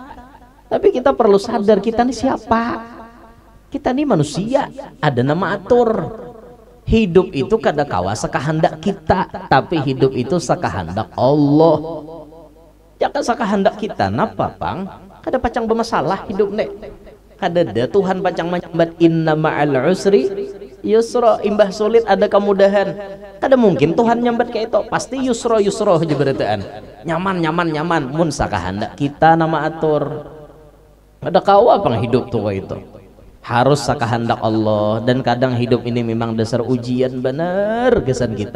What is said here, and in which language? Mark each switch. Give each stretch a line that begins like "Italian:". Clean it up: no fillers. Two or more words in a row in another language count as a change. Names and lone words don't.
Indonesian: Tapi kita perlu sadar kita ini siapa. Kita ini manusia, ada nama atur.
Banjar: Hidup itu kada kawa sekehendak kita, tapi hidup itu sekehendak Allah. Jangan sekehendak kita, napa pang? Kada pacang bermasalah hidup nek. Kada ada Tuhan pacang menyambat
Arabic: إن مع العسر يسرا,
Banjar: imbah sulit ada kemudahan. Kada mungkin Tuhan nyambat kayak itu, pasti yusra aja berataan. Nyaman mun sakahandak kita nama atur. Ada kawa pang hidup tuh itu. Harus sakahandak Allah, dan kadang hidup ini memang dasar ujian benar kesan kita.